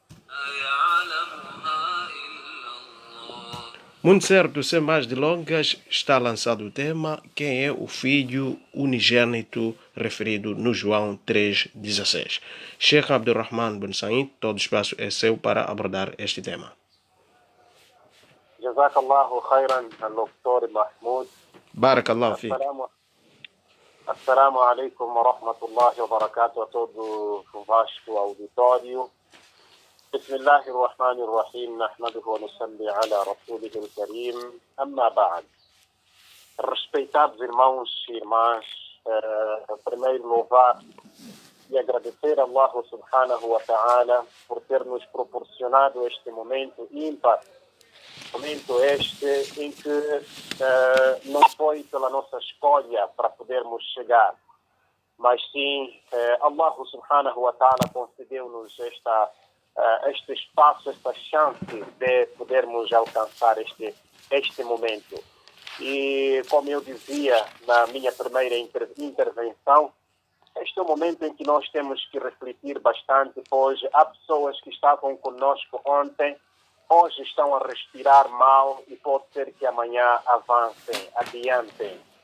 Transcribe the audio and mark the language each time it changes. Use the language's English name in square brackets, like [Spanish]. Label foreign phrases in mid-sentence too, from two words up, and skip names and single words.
[Portuguese] Muito certo, sem mais delongas, está lançado o tema: quem é o filho unigênito referido no João 3,16. Sheikh Abdulrahman Ibn Said, todo o espaço é seu para abordar este tema. [Arabic] جزاك الله خيرا، Dr. Mahmoud. بارك الله في. السلام عليكم ورحمة الله وبركاته [Portuguese] a todo o vasto auditório. [Arabic] بسم الله الرحمن الرحيم نحمده ونصلي على رسوله الكريم أما بعد. [Portuguese] Respeitados irmãos e irmãs, primeiro louvar e agradecer a [Arabic] الله سبحانه و [Portuguese] ta'ala por ter nos proporcionado este momento ímpar, momento este em que não foi pela nossa escolha para podermos chegar, mas sim [Arabic] الله سبحانه وتعالى [Portuguese] concedeu-nos este espaço, esta chance de podermos alcançar este momento. E como eu dizia na minha primeira intervenção, este é o momento em que nós temos que refletir bastante, pois há pessoas que estavam conosco ontem, hoje estão a respirar mal e pode ser que amanhã avancem, adiantem.